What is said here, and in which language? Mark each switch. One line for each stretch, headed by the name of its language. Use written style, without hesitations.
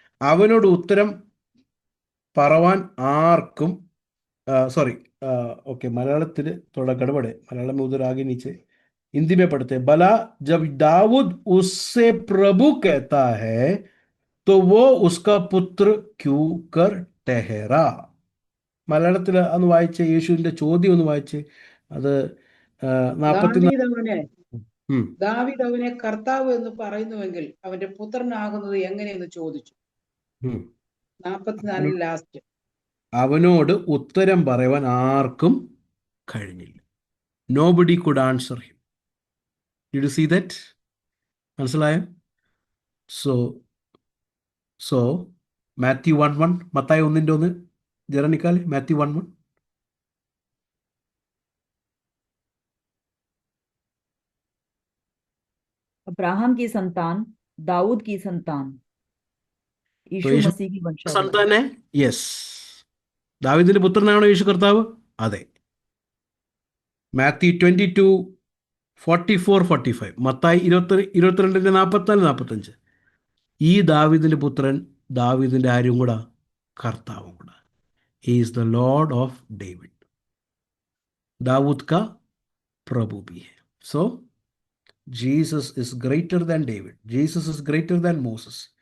Malayalam: അവനോട് ഉത്തരം പറവാൻ ആർക്കും,
Hindi: सॉरी, ओके, मलयालത്തിൽ थोड़ा गड़बड़ है, मलयालम में उधर आगे नीचे हिंदी में पढ़ते हैं. भला जब दाऊद उससे प्रभु कहता है तो वो उसका पुत्र क्यों कर ठहरा?
Malayalam: മലയാളത്തിൽ ഒന്ന് വായിച്ചേ, യേശുവിന്റെ ചോദ്യം ഒന്ന് വായിച്ചേ. അത് 44. ദാവീദ് അവനെ കർത്താവ് എന്ന് പറയുന്നുവെങ്കിൽ അവന്റെ പുത്രനാകുന്നത് എങ്ങനെയെന്ന് ചോദിച്ചു. 44 ലാസ്റ്റ്. അവനോട് ഉത്തരം പറയുവാൻ ആർക്കും കഴിഞ്ഞില്ല.
English: Nobody could answer him. Did you see that?
Malayalam: മനസ്സിലായോ? So മാത്യു 1:1, മത്തായി 1:1, ജെറനിക്കാൽ മാത്യു 1:1.
Hindi: अब्राहम की संतान, दाऊद की संतान, यीशु यीशु मसीह की वंशावली.
Malayalam: സന്താന, യെസ്, ദാവീദിന്റെ പുത്രനാണോ യേശു കർത്താവ്? അതെ. മാത്യു 22:44-45, മത്തായി 22:44-45. ഈ ദാവീദിന്റെ പുത്രൻ ദാവീദിന്റെ ആരും കൂടെ കർത്താവും കൂടെ.
English: he is the lord of David,
Hindi: Dawood കാ പ്രഭു भी है.
English: So Jesus is greater than David. Jesus is greater than Moses.